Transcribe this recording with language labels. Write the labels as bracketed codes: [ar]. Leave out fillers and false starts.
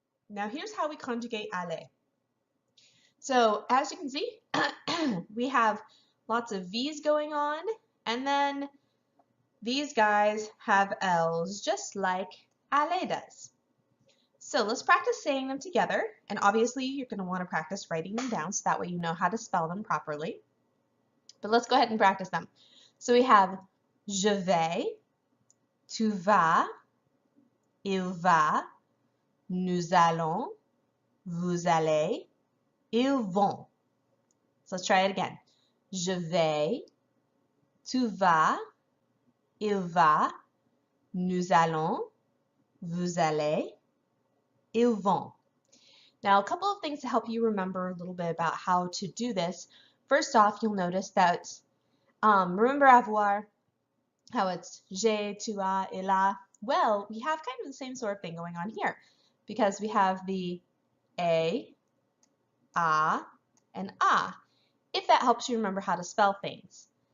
[en] Now here's how we conjugate aller. So as you can see, we have lots of V's going on, and then these guys have L's just like aller does. So let's practice saying them together, and obviously you're going to want to practice writing them down so that way you know how to spell them properly. But let's go ahead and practice them. So we have [fr] je vais, tu vas, il va, nous allons, vous allez, ils vont. [en] So let's try it again. [fr] Je vais, tu vas, il va, nous allons, vous allez, ils vont. [en] Now, a couple of things to help you remember a little bit about how to do this. First off, you'll notice that, remember avoir, how it's [fr] j'ai, tu as, il a. [en] Well, we have kind of the same sort of thing going on here because we have the a, and a, if that helps you remember how to spell things.